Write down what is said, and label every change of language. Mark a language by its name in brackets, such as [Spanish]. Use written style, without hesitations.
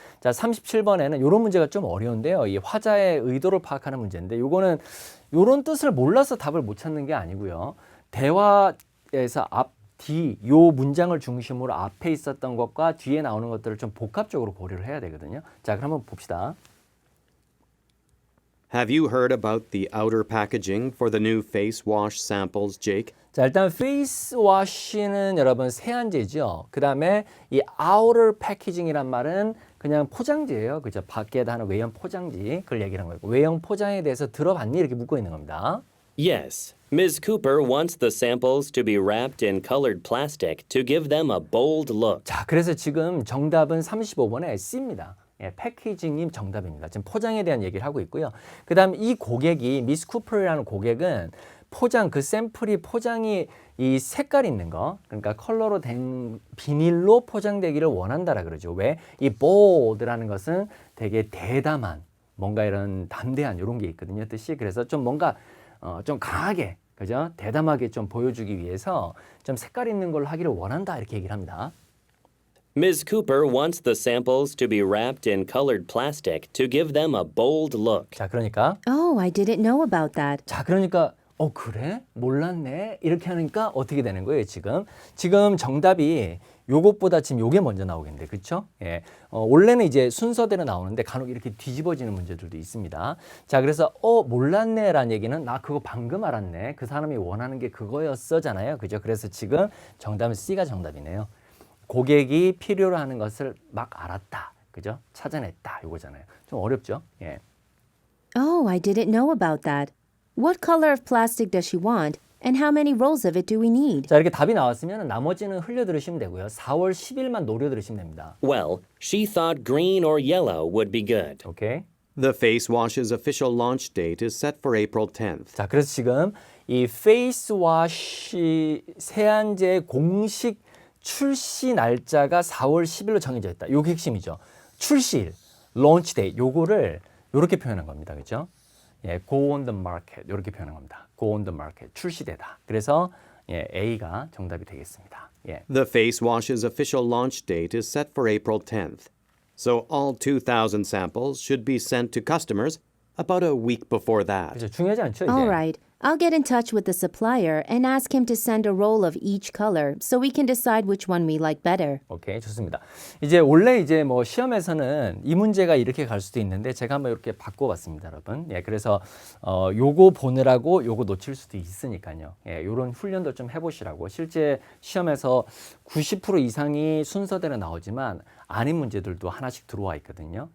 [Korean] 자, 37번에는 이런 문제가 좀 어려운데요. 이 화자의 의도를 파악하는 문제인데 요거는 요런 뜻을 몰라서 답을 못 찾는 게 아니고요. 대화에서 뒤, 요 문장을 중심으로 앞에 있었던 것과 뒤에 나오는 것들을 좀 복합적으로 고려를 해야 되거든요. 자, 그럼 한번 봅시다. [English] Have you heard about the outer packaging for the new face wash samples, Jake? [Korean] 자, 일단 face wash는 여러분 세안제죠. 그 다음에 이 outer packaging이란 말은 그냥 포장지예요. 그죠? 밖에다 하는 외형 포장지. 그걸 얘기하는 거고. 외형 포장에 대해서 들어봤니? 이렇게 묻고 있는 겁니다. [English] Yes, Ms. Cooper wants the samples to be wrapped in colored plastic to give them a bold look. [Korean] 자, 그래서 지금 정답은 35번에 C입니다. 예, 패키징이 정답입니다. 지금 포장에 대한 얘기를 하고 있고요. 그 다음 이 고객이 미스 쿠퍼라는 고객은 포장, 그 샘플이 포장이 이 색깔 있는 거, 그러니까 컬러로 된 비닐로 포장되기를 원한다라 그러죠. 왜? 이 bold라는 것은 되게 대담한, 뭔가 이런 담대한 이런 게 있거든요. 뜻이. 그래서 좀 뭔가 좀 강하게, 그죠? 대담하게 좀 보여주기 위해서 좀 색깔 있는 걸로 하기를 원한다 이렇게 얘기를 합니다. [English] Ms. Cooper wants the samples to be wrapped in colored plastic to give them a bold look. [Korean] 자, 그러니까 [English] Oh, I didn't know about that. [Korean] 자, 그러니까 그래? 몰랐네. 이렇게 하니까 어떻게 되는 거예요, 지금 정답이 요것보다 지금 요게 먼저 나오겠는데. 그렇죠? 예. 원래는 이제 순서대로 나오는데 간혹 이렇게 뒤집어지는 문제들도 있습니다. 자, 그래서 몰랐네라는 얘기는 나 그거 방금 알았네. 그 사람이 원하는 게 그거였어잖아요. 그죠? 그래서 지금 정답은 C가 정답이네요. 고객이 필요로 하는 것을 막 알았다. 그죠? 찾아냈다. 이거잖아요. 좀 어렵죠? 예. [English] Oh, I didn't know about that. What color of plastic does she want? And how many rolls of it do we need? [Korean] 자, 이렇게 답이 나왔으면 나머지는 흘려 들으시면 되고요. 4월 10일만 노려 들으시면 됩니다. [English] Well, she thought green or yellow would be good. [Korean] 오케이? [English] The face wash's official launch date is set for April 10th. [Korean] 자, 그래서 지금 이 페이스워시 세안제 공식 출시 날짜가 4월 10일로 정해져 있다. 요게 핵심이죠. 출시일, launch date, 요거를 요렇게 표현한 겁니다. 그죠? 예, [English] go on the market, [Korean] 요렇게 표현한 겁니다. [English] go on the market, [Korean] 출시되다. 그래서 예, A가 정답이 되겠습니다. 예. [English] The face wash's official launch date is set for April 10th. So all 2,000 samples should be sent to customers about a week before that. [Korean] 그렇죠. 중요하지 않죠, 이제? [English] All right. I'll get in touch with the supplier and ask him to send a roll of each color so we can decide which one we like better. [Korean] 오케이, 좋습니다. 이제 원래 이제 뭐 시험에서는 이 문제가 이렇게 갈 수도 있는데 제가 한번 이렇게 바꿔봤습니다, 여러분. 예, 그래서 요거 보느라고 요거 놓칠 수도 있으니까요. 예, 요런 훈련도 좀 해보시라고. 실제 시험에서 90% 이상이 순서대로 나오지만 아닌 문제들도 하나씩 들어와 있거든요.